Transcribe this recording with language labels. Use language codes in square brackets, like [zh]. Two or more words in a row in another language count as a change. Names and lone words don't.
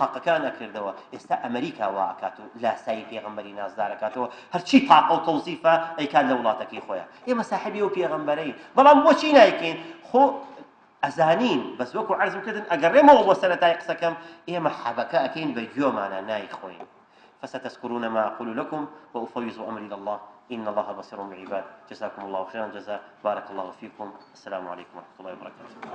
[ckb] تاقەکان ئەکردەوە ئێستا ئەمریکا وا ئەکات و لاسایی پێغەمبەری نازدار ئەکاتەوە هەرچی تاقە و تەوزیفە ئەیکات لە وڵاتەکەی خۆیان ئێمە ساحێبی و پێغەمبەرەی بەڵام بۆچی نایکەین خۆ ئەزانین بەس وەکو عەرزم کردن ئەگەڕێمەوە بۆ سەرەتای قسەکەم ئێمە حەبەکە ئەکەین بە گوێمانە نایخۆین [ar] فستذكرون ما أقول لكم وأفوض أمري إلى الله إن الله بصير بالعباد جزاكم الله خيرا جزاء بارك الله فيكم السلام عليكم ورحمة الله وبركاته